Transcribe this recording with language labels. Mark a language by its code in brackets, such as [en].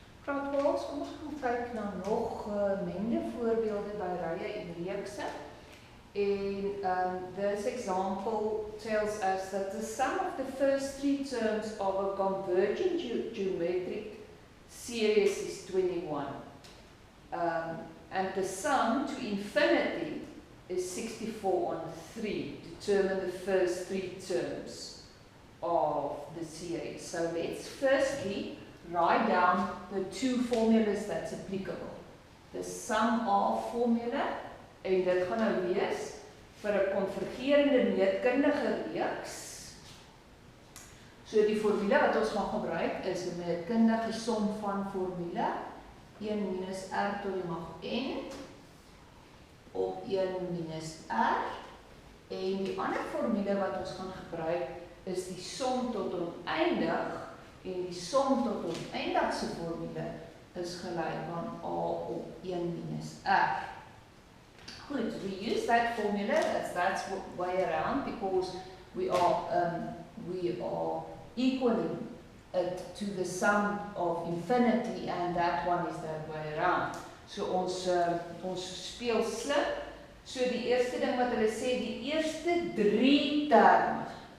[af] Graad 12, kom ons gaan kyk na nog gemengde voorbeelde by rye en reekse. [en] And this example tells us that the sum of the first three terms of a convergent geometric series is 21. And the sum to infinity is 64 on 3. Determine the first three terms of the series. So let's firstly write down the two formulas that's applicable. The sum of formula, [af] en dit gaan nou wees vir 'n konvergerende meetkundige reeks. So die formule wat ons gaan gebruik is 'n meetkundige som van formule 1 minus r tot die mag n op 1 minus r. En die ander formule wat ons gaan gebruik is die som tot oneindig, en die som tot oneindigse formule is gelyk aan a op 1 minus r. [en] Good, we use that formula, that's way around, because we are equaling it to the sum of infinity, and that one is that way around. [af] So ons speel slim. So die eerste ding wat hulle sê, die eerste drie terme.